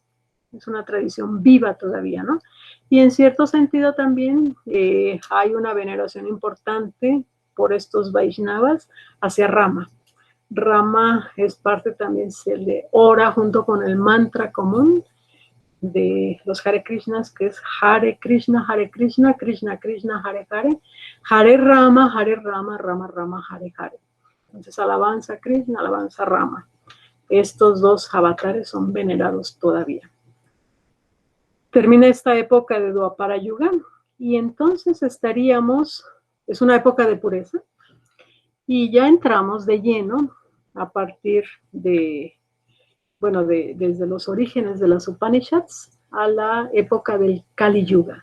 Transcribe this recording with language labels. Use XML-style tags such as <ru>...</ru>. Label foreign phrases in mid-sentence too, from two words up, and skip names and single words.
<es>Es una tradición viva todavía, ¿no? Y en cierto sentido también hay una veneración importante por estos Vaishnavas hacia Rama. Rama es parte también, se le ora junto con el mantra común de los Hare Krishnas, que es</es> <sa>Hare Krishna, Krishna Krishna, Hare Hare, Hare Rama, Rama Rama, Hare Hare.</sa> <es>Entonces, alabanza a Krishna, alabanza a Rama. Estos dos avatares son venerados todavía. Termina esta época de Dwapara Yuga y entonces es una época de pureza y ya entramos de lleno a partir de, bueno, desde los orígenes de las Upanishads a la época del Kali Yuga.</es>